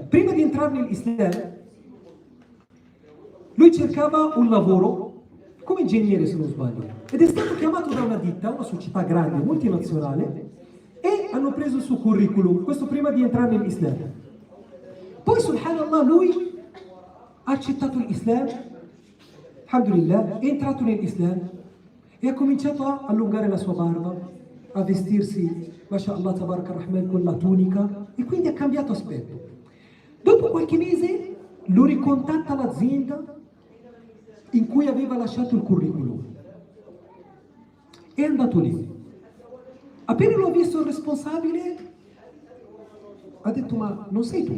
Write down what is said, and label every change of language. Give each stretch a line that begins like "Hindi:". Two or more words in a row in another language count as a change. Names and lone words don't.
Italian: Prima di entrare nell'Islam, lui cercava un lavoro come ingegnere, se non sbaglio, ed è stato chiamato da una ditta, una società grande, multinazionale, e hanno preso il suo curriculum, questo prima di entrare nell'Islam. Poi, subhanallah, lui ha accettato l'Islam, alhamdulillah, è entrato nell'Islam e ha cominciato a allungare la sua barba, a vestirsi,
Arabic: ما شاء الله تبارك الرحمن,
Italian: con la tunica, e quindi ha cambiato aspetto. Dopo qualche mese lo ricontatta l'azienda in cui aveva lasciato il curriculum. È andato lì. Appena l'ho visto il responsabile, ha detto: ma non sei tu?